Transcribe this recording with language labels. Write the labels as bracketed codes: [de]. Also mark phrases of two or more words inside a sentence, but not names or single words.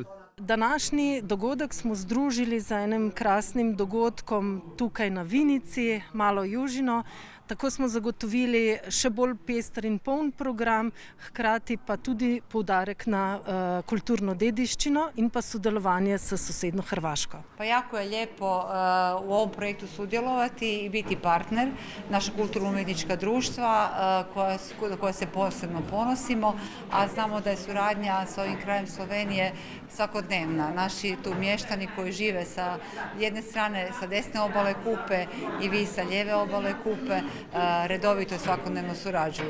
[sl] Današnji dogodek smo združili z enim krasnim dogodkom tukaj na Vinici, Malo Južino. Tako smo zagotovili še bolj pester in poln program, hkrati pa tudi poudarek na kulturno dediščino in pa sodelovanje s sosedno Hrvaško. [hr] Pa jako je lijepo u ovom projektu sudjelovati i biti partner naša kulturno-umjetnička društva koja se posebno ponosimo, a znamo da je suradnja s ovim krajem Slovenije svakodnevna. Naši tu mještani koji žive sa jedne strane, sa desne obale Kupe i vi sa lijeve obale Kupe, redovito svakodnevno surađuju.